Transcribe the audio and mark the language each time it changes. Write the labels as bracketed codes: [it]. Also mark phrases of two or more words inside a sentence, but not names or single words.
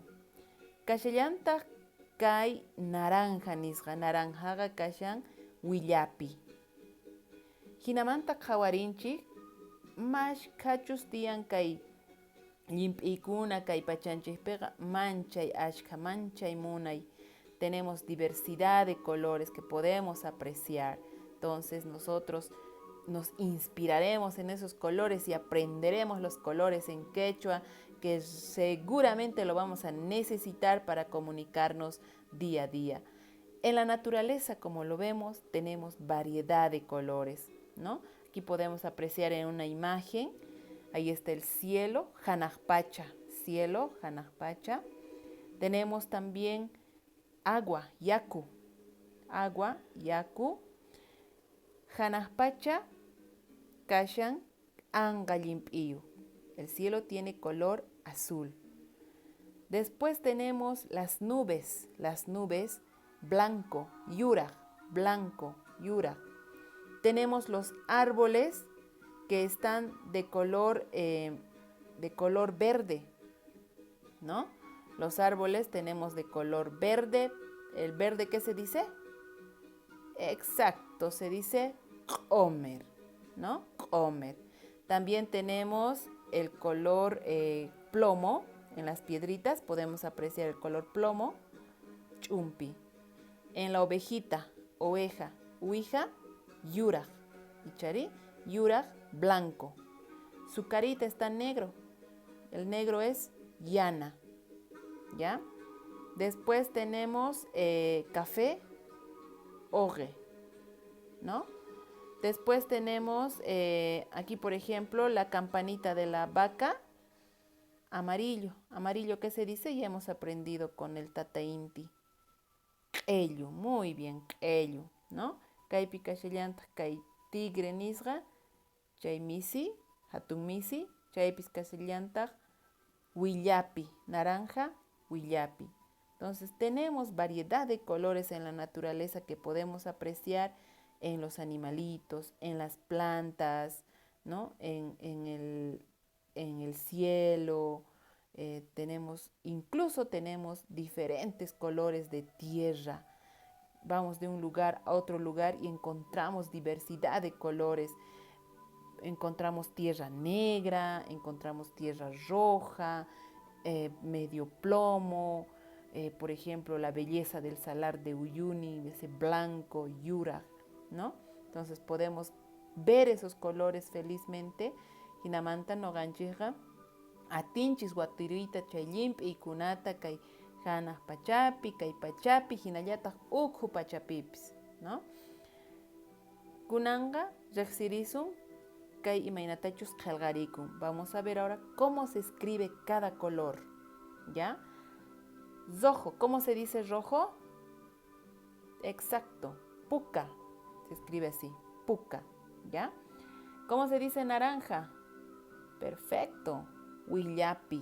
[qu] Kashallantaq kay naranja nisqa, naranjaqa kashan willapi. Hinamantaq qhawarinchik mashkhachus tiyan kay llimp'ikuna kay pachanchikpiqa manchay munay. [es] Tenemos diversidad de colores que podemos apreciar. Entonces nosotros nos inspiraremos en esos colores y aprenderemos los colores en quechua, que seguramente lo vamos a necesitar para comunicarnos día a día. En la naturaleza, como lo vemos, tenemos variedad de colores, ¿no? Aquí podemos apreciar en una imagen, ahí está el cielo, cielo, hanaqpacha. Tenemos también agua, yaku. [qu] Hanaqpacha kashan anqa llimp'iyu. [es] El cielo tiene color azul. Después tenemos las nubes blanco, yuraq. Tenemos los árboles que están de color verde, ¿no? Los árboles tenemos de color verde. ¿El verde qué se dice? Exacto, se dice q'omer, ¿no? Q'omer. También tenemos el color plomo. En las piedritas podemos apreciar el color plomo, chumpi. En la ovejita, uija, yuraq. [qu] Ichari, yuraq [es] blanco. Su carita está negro. El negro es llana, ¿ya? Después tenemos café, oge, ¿no? Después tenemos aquí, por ejemplo, la campanita de la vaca, amarillo. Amarillo, ¿qué se dice? Ya hemos aprendido con el tata inti. Q'ellu, muy bien, q'ellu, ¿no? [qu] Kaypi kashallantaq kay tigre nisqa, chay misi, hatun misi, chaypis kashallantaq willapi, naranja, willapi. [es] Entonces tenemos variedad de colores en la naturaleza que podemos apreciar en los animalitos, en las plantas, ¿no? En el cielo. Incluso tenemos diferentes colores de tierra. Vamos de un lugar a otro lugar y encontramos diversidad de colores. Encontramos tierra negra, encontramos tierra roja, medio plomo, por ejemplo, la belleza del salar de Uyuni, ese blanco, yuraq, ¿no? Entonces podemos ver esos colores felizmente. [qu] Hinamanta noqanchikqa atinchis watiruita chay llimp'iykunata kay hanaq pachapi, kay pachapi, hinallataq ukhu pachapipis, ¿no? Kunanqa riqsirisun kay imaynatachus qillqarikun. [es] Vamos a ver ahora cómo se escribe cada color, ¿ya? Rojo, ¿cómo se dice rojo? Exacto, puka, Se escribe así, puca, ¿ya? ¿Cómo se dice naranja? Perfecto, huillapi.